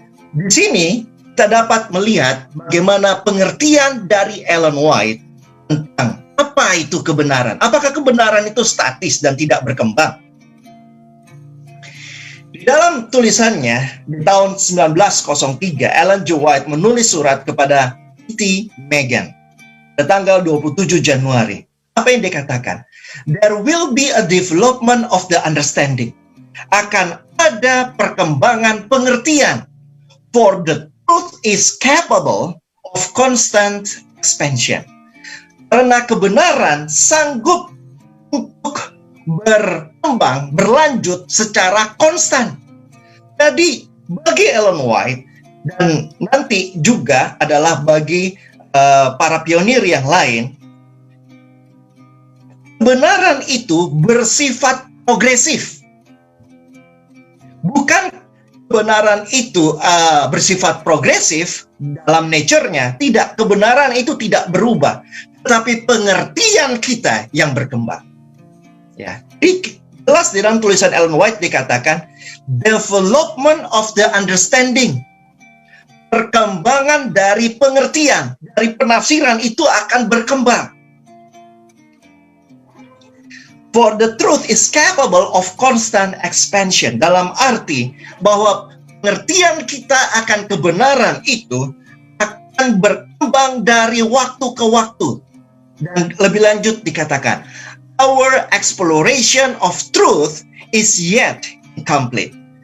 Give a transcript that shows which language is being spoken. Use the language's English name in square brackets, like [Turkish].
[Indonesian] Di sini kita dapat melihat bagaimana pengertian dari Ellen White tentang apa itu kebenaran. Apakah kebenaran itu statis dan tidak berkembang? Di dalam tulisannya di tahun 1903, Ellen G. White menulis surat kepada T. Megan pada tanggal 27 Januari. Apa yang dikatakan? [English] There will be a development of the understanding. [Indonesian] Akan ada perkembangan pengertian. [English] For the truth is capable of constant expansion. [Indonesian] Karena kebenaran sanggup untuk berkembang, berlanjut secara konstan. Jadi bagi Ellen White dan nanti juga adalah bagi para pionir yang lain, kebenaran itu bersifat progresif. Bukan kebenaran itu bersifat progresif dalam nature-nya. Tidak, kebenaran itu tidak berubah, tetapi pengertian kita yang berkembang. Ya, jelas di dalam tulisan Ellen White dikatakan [English] development of the understanding. [Indonesian] Perkembangan dari pengertian, dari penafsiran itu akan berkembang. [English] For the truth is capable of constant expansion. [Indonesian] Dalam arti bahwa pengertian kita akan kebenaran itu akan berkembang dari waktu ke waktu. Dan lebih lanjut dikatakan, [English] our exploration of truth is yet incomplete.